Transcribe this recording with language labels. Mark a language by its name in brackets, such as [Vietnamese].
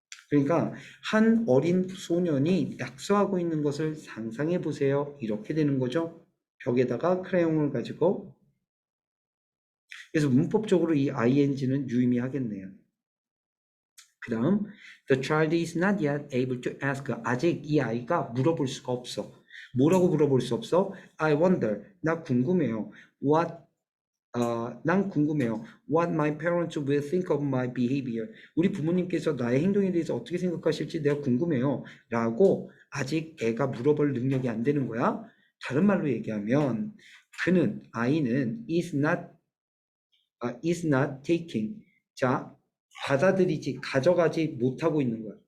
[Korean] 그러니까 한 어린 소년이 낙서하고 있는 것을 상상해 보세요. 이렇게 되는 거죠. 벽에다가 크레용을 가지고. 그래서 문법적으로 이 ing는 유의미하겠네요. 그 다음 [English] The child is not yet able to ask. [Korean] 아직 이 아이가 물어볼 수가 없어. 뭐라고 물어볼 수 없어? [English] I wonder. [Korean] 나 궁금해요. 난 궁금해요. [English] What my parents will think of my behavior. [Korean] 우리 부모님께서 나의 행동에 대해서 어떻게 생각하실지 내가 궁금해요. 라고 아직 애가 물어볼 능력이 안 되는 거야. 다른 말로 얘기하면 아이는 [English] is not taking. [Korean] 자, 가져가지 못하고 있는 거야.